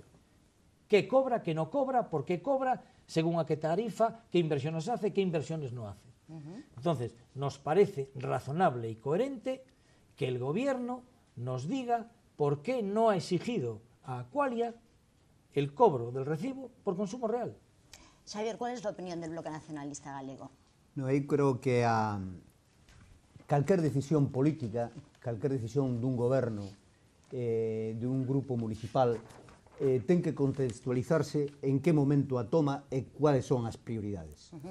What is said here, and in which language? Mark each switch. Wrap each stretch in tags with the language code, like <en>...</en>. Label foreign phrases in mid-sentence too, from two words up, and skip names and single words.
<es>¿Qué cobra, qué no cobra, por qué cobra, según a qué tarifa, qué inversiones hace, qué inversiones no hace? Entonces, nos parece razonable y coherente que el gobierno nos diga por qué no ha exigido a Aqualia el cobro del recibo por consumo real. Xavier, ¿cuál es la opinión del Bloque Nacionalista Galego?</es> <gl>No, aí creo que calquer decisión política, calquer decisión dun goberno, dun grupo municipal, ten que contextualizarse en que momento a toma e cuáles son as prioridades.</gl>